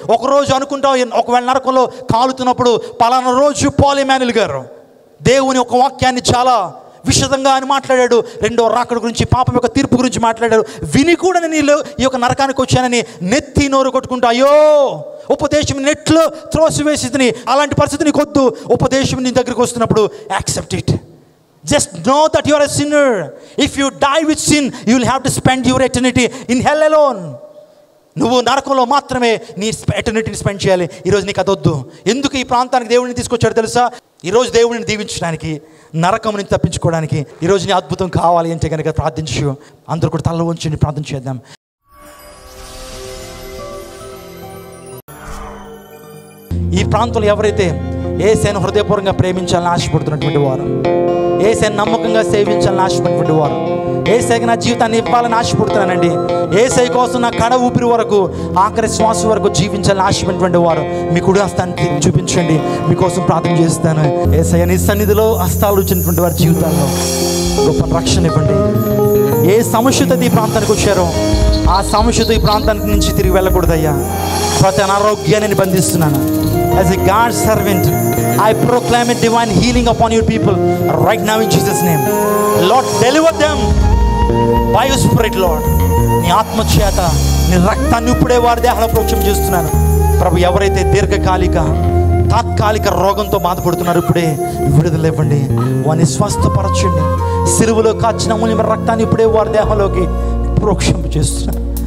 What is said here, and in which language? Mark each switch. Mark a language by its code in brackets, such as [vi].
[te] ఒకరోజు అనుకుంటాం, ఒకవేళ నరకంలో కాలుతున్నప్పుడు పలానా రోజు పాల్ ఎమాన్యుల్ గారు దేవుని ఒక వాక్యాన్ని చాలా విషదంగా అని మాట్లాడాడు. రెండో రాకడ గురించి, పాపం యొక్క తీర్పు గురించి మాట్లాడాడు. విని కూడా నేను ఈ యొక్క నరకానికి వచ్చానని నెత్తి నోరు కొట్టుకుంటా, అయ్యో ఉపదేశం నెట్లో త్రోసివేసింది, అలాంటి పరిస్థితి నీకు వద్దు. ఉపదేశం నీ దగ్గరికి వస్తున్నప్పుడు [en] Accept it. Just know that you are a sinner. If you die with sin, you will have to spend your eternity in hell alone. [te] నువ్వు నరకంలో మాత్రమే నీ ఎటర్నిటీని స్పెండ్ చేయాలి. ఈరోజు నీకు అదొద్దు. ఎందుకు ఈ ప్రాంతానికి దేవుడిని తీసుకొచ్చాడు తెలుసా? ఈరోజు దేవుడిని దీవించడానికి, నరకం నుంచి తప్పించుకోవడానికి. ఈరోజు నీ అద్భుతం కావాలి అంటే కనుక ప్రార్థించు. అందరూ కూడా తల వంచి ప్రార్థన చేద్దాం. ఈ ప్రాంతంలో ఎవరైతే యేసయ్యను హృదయపూర్వకంగా ప్రేమించాలని ఆశపడుతున్నటువంటి వారు, యేసయ్యను నమ్మకంగా సేవించాలని ఆశపడినటువంటి వారు, యేసయ్యకి నా జీవితాన్ని ఇవ్వాలని ఆశపడుతున్నానండి, యేసయ్య కోసం నా కడ ఊపిరి వరకు, ఆఖరి శ్వాస వరకు జీవించాలని ఆశపడినటువంటి వారు మీ కుడి హస్తాన్ని చూపించండి. మీకోసం ప్రార్థన చేస్తాను. యేసయ్య నీ సన్నిధిలో హస్తాలు వచ్చినటువంటి వారి జీవితాల్లో గొప్ప రక్షణ ఇవ్వండి. ఏ సమస్యతో ఈ ప్రాంతానికి వచ్చారో ఆ సమస్యతో ఈ ప్రాంతానికి నుంచి తిరిగి వెళ్ళకూడదయ్యా. ప్రతి అనారోగ్యాన్ని బంధిస్తున్నాను. [en] As a God's servant, I proclaim a divine healing upon your people right now in Jesus' name. Lord, deliver them by your Spirit, Lord. [te] నీ ఆత్మ చేత, నీ రక్తాన్ని ఇప్పుడే వారి దేహంలో ప్రోక్షం చేస్తున్నాను. ప్రభు, ఎవరైతే దీర్ఘకాలిక తాత్కాలిక రోగంతో బాధపడుతున్నారు ఇప్పుడే విడుదల ఇవ్వండి. వారిని స్వస్థపరచండి. సిలువలో కాచిన అమూల్యమైన రక్తాన్ని ఇప్పుడే వారి దేహంలోకి ప్రోక్షింప చేస్తున్నాను.